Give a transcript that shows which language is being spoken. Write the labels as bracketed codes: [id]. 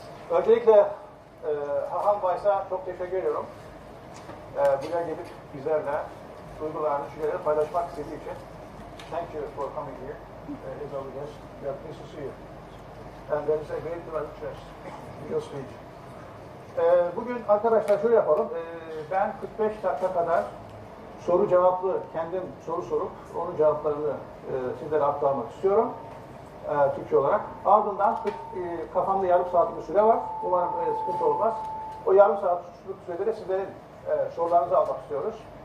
[tr] Öncelikle Rabbi Weiss'a çok teşekkür ediyorum. Buraya gelip bizlerle duygularını, düşünceleri paylaşmak istediği için. [en] Thank you for coming here. As always, we are pleased to see you. And there is a great deal of interest in your speech. [tr] Bugün arkadaşlar şöyle yapalım. Ben 45 dakika kadar soru cevaplı, kendim soru sorup onun cevaplarını sizlere aktarmak istiyorum. Türkçe olarak. Ardından kafamda yarım saatlik bir süre var. Umarım sıkıntı olmaz. O yarım saatlik sürede de sizlerin sorularınızı almak istiyoruz.